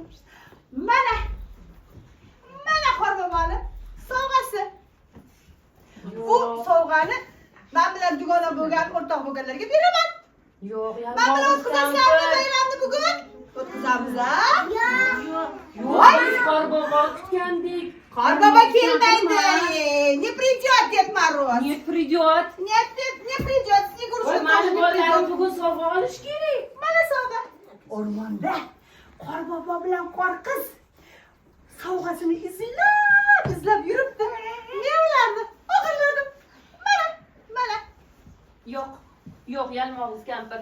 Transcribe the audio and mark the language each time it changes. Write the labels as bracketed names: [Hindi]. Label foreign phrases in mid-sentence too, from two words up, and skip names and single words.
[Uzbek] Mana Qorboboni sovg'asi. Bu sovg'ani men bilan dugona bo'lgan, o'rtoq bo'lganlarga beraman. Yo'q, Men bilan o'tkazasizlarmi bayramni bugun? O'tkazamiz, ha? Yo'q, biz qorbobo kutgandik. Qorbobo kelmaydi. [Russian] Не придет Дед Мороз. Не придет. Нет, не придет. Снегурочка тоже не [Uzbek] Mana [Russian] придет. [Uzbek] bugun sovg'a olish kerak. Mana sovg'a. O'rmonda Qorbobo bilan Qorqiz sovg'asini izlab yuribdi. Men ularni o'g'irladim. Mana. Yo'q, yalmog'iz kampir.